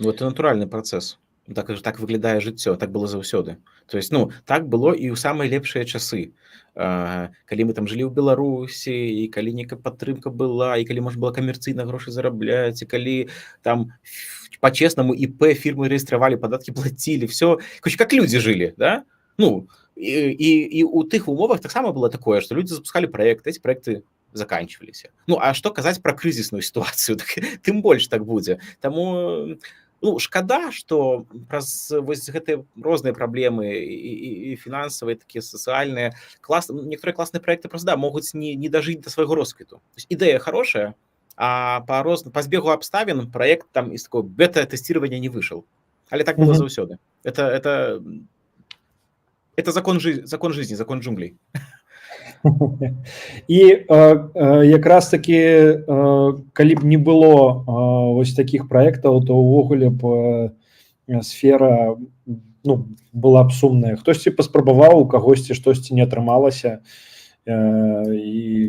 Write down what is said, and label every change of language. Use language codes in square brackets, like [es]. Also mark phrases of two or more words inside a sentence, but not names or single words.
[be] Ну, это натуральны працэс. Так выглядае жыццё, так было заўсёды. То есть, ну, так было і ў самыя лепшыя часы. Калі мы там жылі ў Беларусі, і калі нейкая падтрымка была, і калі можна было камерцыйна грошы зарабляць, і калі там па-чеснаму ІП фірмы рэгістравалі, падаткі плацілі, всё, [ru] короче, как люди жили, да? [be] Ну, і ў тых умовах таксама было такое, што людзі запускалі праекты, эти праекты заканчиваліся. Ну, а што казаць пра крызісную сітуацыю? Так, тым больш так будзе. Таму, ну, шкада, што праз вось гэтыя розныя праблемы і фінансавыя, такія сацыяльныя, некаторыя класныя праекты проста, да, могуць не дажыць да свайго росквіту. [ru] То есть [be] ідэя хорошая, а па збегу абставін праект там [ru] из такого [be] бета-тэсціравання не выйшаў. Але так было заўсёды. [ru] Это закон жизни, закон джунглей. [be] І якраз таки, калі б не было вось такіх праектаў, то ўвогуле б сфера, ну, была б сумная. Хтосьці паспрабаваў, у кагосьці штосьці не атрымалася, і